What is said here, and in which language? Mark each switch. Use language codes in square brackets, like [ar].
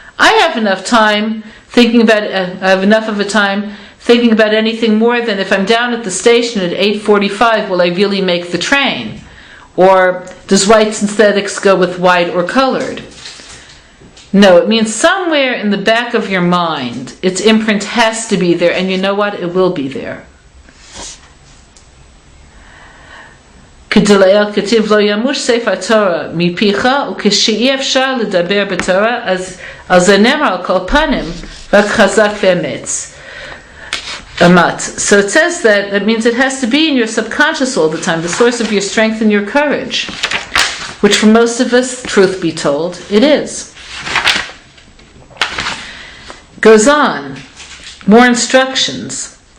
[en] I have enough time thinking about. I have enough of a time thinking about anything more than if I'm down at the station at 8:45. Will I really make the train? Or does white synthetics go with white or colored? No, it means somewhere in the back of your mind, its imprint has to be there, and you know what? It will be there. [he] כדלאל כתיב לא ימוש ספר תורה מפיך וכשאי אפשר לדבר בתורה אז זה נאמר על כל פנים רק חזק ואמץ. [en] So it says that means it has to be in your subconscious all the time, the source of your strength and your courage, which for most of us, truth be told, it is. Goes on, more instructions.